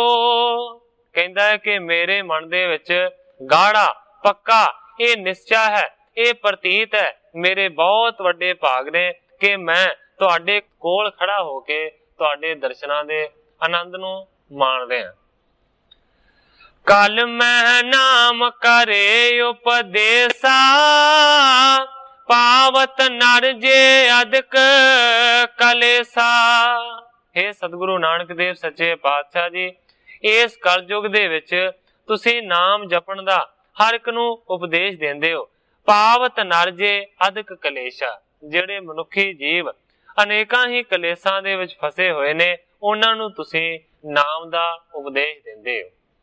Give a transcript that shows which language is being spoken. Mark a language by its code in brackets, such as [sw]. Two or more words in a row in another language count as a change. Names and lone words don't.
[pa] ਕਹਿੰਦਾ ਹੈ ਕਿ ਮੇਰੇ ਮਨ ਦੇ ਵਿਚ ਗਾੜ੍ਹਾ ਪੱਕਾ ਯੇ ਨਿਸ਼ਚਾ ਹੈ, ਯੇ ਪ੍ਰਤੀਤ ਹੈ, ਮੇਰੇ ਬਹੁਤ ਵੱਡੇ ਭਾਗ ਨੇ ਕਿ ਮੈਂ ਤੁਹਾਡੇ ਕੋਲ ਖੜ੍ਹਾ ਹੋਕੇ ਤੁਹਾਡੇ ਦਰਸ਼ਨਾਂ ਦੇ ਆਨੰਦ ਨੂੰ ਮਾਣ ਰਿਹਾ। ਕਲ ਮੈਂ ਨਾਮ ਕਰੇ ਉਪਦੇਸਾ, ਪਾਵਤ ਨਰ ਜੇ ਅਦਕ ਕਲੇਸਾ। ਹੇ ਸਤਗੁਰੂ ਨਾਨਕ ਦੇਵ ਸੱਚੇ ਪਾਤਸ਼ਾਹ ਜੀ, ਇਸ ਕਲਯੁਗ ਦੇ ਵਿਚ ਤੁਸੀਂ ਨਾਮ ਜਪਣ ਦਾ ਹਰ ਇਕ ਨੂੰ ਉਪਦੇਸ਼ ਦੇਂਦੇ ਹੋ। ਪਾਵਤ ਨਰ ਜੇ ਅਦਕ ਕਲੇਸ਼ਾ, ਜਿਹੜੇ ਮਨੁੱਖੀ ਜੀਵ ਅਨੇਕਾਂ ਹੀ ਕਲੇਸਾਂ ਦੇ ਵਿਚ ਫਸੇ ਹੋਏ ਨੇ, ਉਨ੍ਹਾਂ ਨੂੰ ਤੁਸੀਂ ਨਾਮ ਦਾ ਉਪਦੇਸ਼ ਦੇਂਦੇ ਹੋ।